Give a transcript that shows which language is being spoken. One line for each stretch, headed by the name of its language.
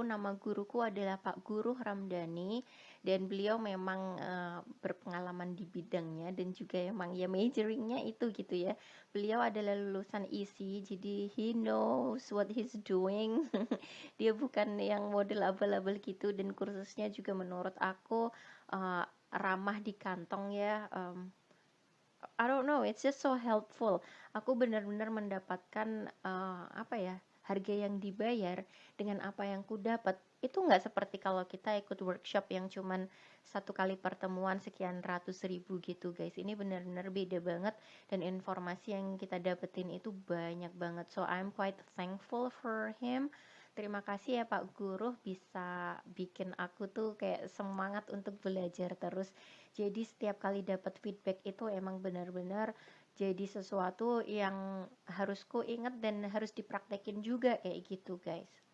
Indonesian: Nama guruku adalah Pak Guru Ramdhani, dan beliau memang berpengalaman di bidangnya, dan juga emang ya majoringnya itu gitu ya. Beliau adalah lulusan ISI, jadi
English: he knows what he's doing.
Indonesian: Dia bukan yang model abal-abal gitu, dan kursusnya juga menurut aku ramah di kantong ya.
English: I don't know, it's just so helpful.
Indonesian: Aku benar-benar mendapatkan apa ya, harga yang dibayar dengan apa yang ku dapat. Itu nggak seperti kalau kita ikut workshop yang cuman satu kali pertemuan sekian ratus ribu gitu guys. Ini benar-benar beda banget, dan informasi yang kita dapetin itu banyak banget.
English: So I'm quite thankful for him.
Indonesian: Terima kasih ya Pak Guru, bisa bikin aku tuh kayak semangat untuk belajar terus. Jadi setiap kali dapat feedback itu emang benar-benar jadi sesuatu yang harus ku inget dan harus dipraktekin juga kayak gitu guys.